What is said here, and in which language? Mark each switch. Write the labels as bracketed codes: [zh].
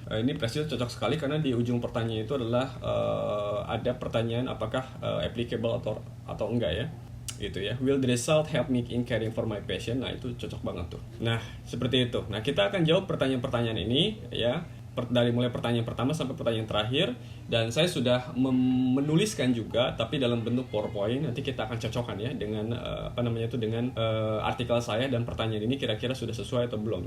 [id] Ini press jur cocok sekali karena di ujung pertanyaan itu adalah ada pertanyaan apakah applicable atau enggak, ya. Gitu, ya. [en] Will the result help me in caring for my patient? [id] Nah, itu cocok banget tuh. Nah, seperti itu. Nah, kita akan jawab pertanyaan-pertanyaan ini, ya. Dari mulai pertanyaan pertama sampai pertanyaan terakhir. Dan saya sudah menuliskan juga, tapi dalam bentuk PowerPoint. Nanti kita akan cocokkan ya dengan dengan artikel saya dan pertanyaan ini kira-kira sudah sesuai atau belum.